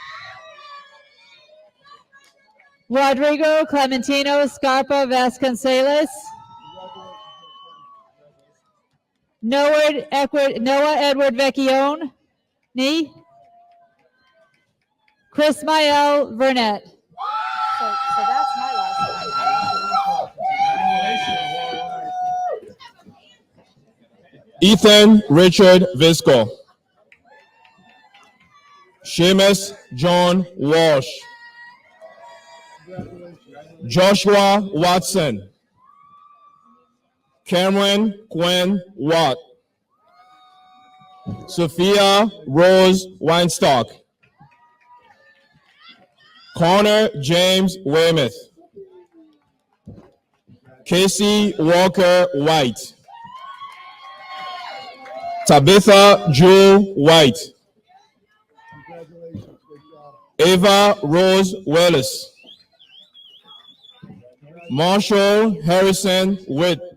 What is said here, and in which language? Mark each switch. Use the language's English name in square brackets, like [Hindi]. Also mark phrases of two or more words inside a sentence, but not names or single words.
[English] Rodrigo Clementino Scarpa Vasconcelos. Noah Edward Vecchione. Chris Mael Burnett. So that's my last one. Ethan Richard Visco. Seamus John Walsh. Joshua Watson. Cameron Quinn Watt. Sophia Rose Weinstock. Connor James Weymouth. Casey Walker White. Tabitha Jewel White. Ava Rose Willis. Marshall Harrison Witt.